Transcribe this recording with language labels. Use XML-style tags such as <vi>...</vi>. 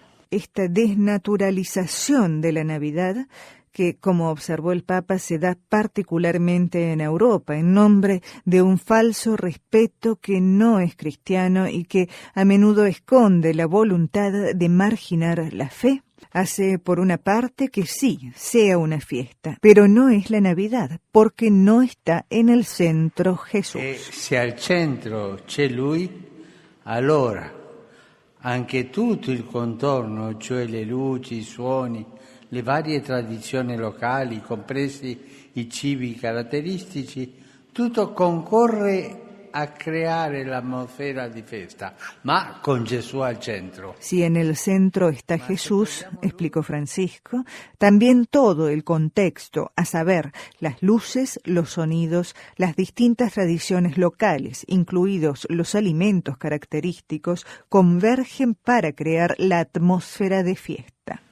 <es>Esta desnaturalización de la Navidad, que, como observó el Papa, se da particularmente en Europa, en nombre de un falso respeto que no es cristiano y que a menudo esconde la voluntad de marginar la fe, hace por una parte que sí, sea una fiesta, pero no es la Navidad, porque no está en el centro Jesús.</es> <it>Se al centro c'è Lui, allora anche tutto il contorno, cioè le luci, i suoni, le varie tradizioni locali, compresi i cibi caratteristici, tutto concorre a creare l'atmosfera di festa, ma con Gesù al centro.</it> <es>Si en el centro está Jesús, explicó Francisco, también todo el contexto, a saber, las luces, los sonidos, las distintas tradiciones locales, incluidos los alimentos característicos, convergen para crear la atmósfera de fiesta.</es>